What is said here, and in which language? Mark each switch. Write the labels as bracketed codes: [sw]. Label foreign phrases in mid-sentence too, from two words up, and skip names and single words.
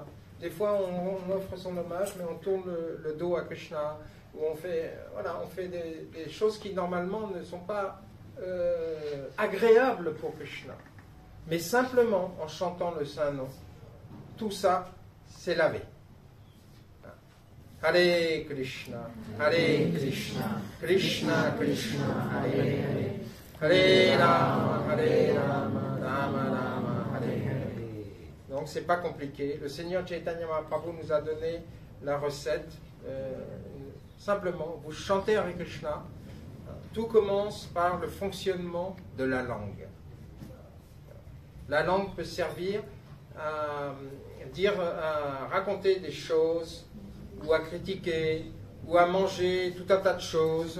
[fr] Des fois, on offre son hommage, mais on tourne le dos à Krishna, ou on fait des choses qui normalement ne sont pas agréables pour Krishna. Mais simplement, en chantant le Saint-Nom, tout ça, c'est lavé. [sa] हरे कृष्ण, कृष्ण कृष्ण, हरे हरे, हरे राम, राम राम, हरे हरे. [fr] Donc c'est pas compliqué. Le Seigneur Chaitanya Mahaprabhu nous a donné la recette. Simplement, vous chantez Hare Krishna. Tout commence par le fonctionnement de la langue. La langue peut servir à raconter des choses, ou à critiquer, ou à manger tout un tas de choses.